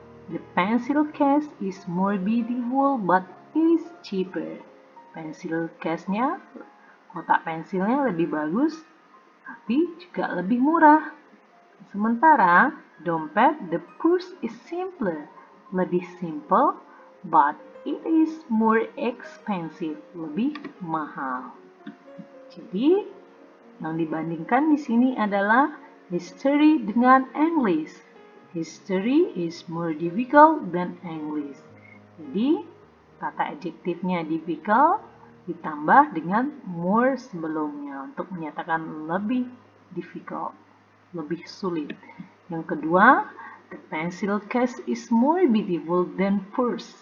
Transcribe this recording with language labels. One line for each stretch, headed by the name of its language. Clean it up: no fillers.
English: The pencil case is more beautiful but is cheaper.
Indonesian: Pensil case-nya, kotak pensilnya lebih bagus, tapi juga lebih murah. Sementara dompet,
English: the purse is simpler,
Indonesian: lebih simple,
English: but it is more expensive,
Indonesian: lebih mahal. Jadi, yang dibandingkan di sini adalah history dengan English.
English: History is more difficult than English.
Indonesian: Jadi, kata adjektifnya difficult ditambah dengan more sebelumnya untuk menyatakan lebih difficult, lebih sulit. Yang kedua,
English: the pencil case is more beautiful than purse.